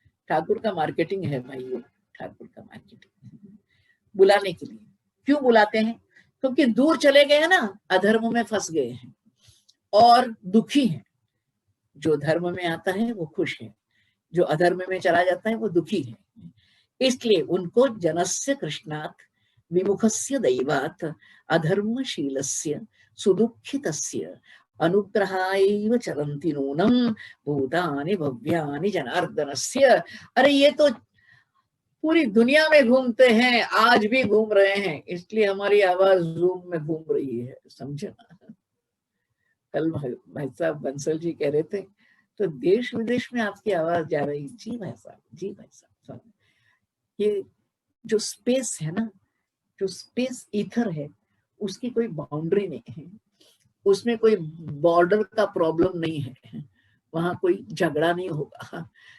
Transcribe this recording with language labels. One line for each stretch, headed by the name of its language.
Hindi: ठाकुर का मार्केटिंग है भाई, ये ठाकुर का मार्केटिंग, बुलाने के लिए। क्यों बुलाते हैं? क्योंकि दूर चले गए हैं ना, अधर्म में फंस गए हैं। और दुखी हैं। जो धर्म में आता है वो खुश है, जो अधर्म में चला जाता है वो दुखी है। इसलिए उनको
Sanskrit: जनस्य कृष्णात् विमुखस्य दैवात् अधर्मशीलस्य सुदुःखितस्य अनुग्रहायैव चरन्ति नूनं भूतानि भव्यानि जनार्दनस्य।
Hindi: अरे ये तो पूरी दुनिया में घूमते हैं, आज भी घूम रहे हैं, इसलिए हमारी आवाज जूम में घूम रही है, समझे ना। कल भाई साहब बंसल जी कह रहे थे तो देश विदेश में आपकी आवाज जा रही। जी भाई साहब, जी भाई साहब, ये जो स्पेस है ना, जो स्पेस ईथर है, उसकी कोई बाउंड्री नहीं है, उसमें कोई बॉर्डर का प्रॉब्लम नहीं है, वहां कोई झगड़ा नहीं होगा।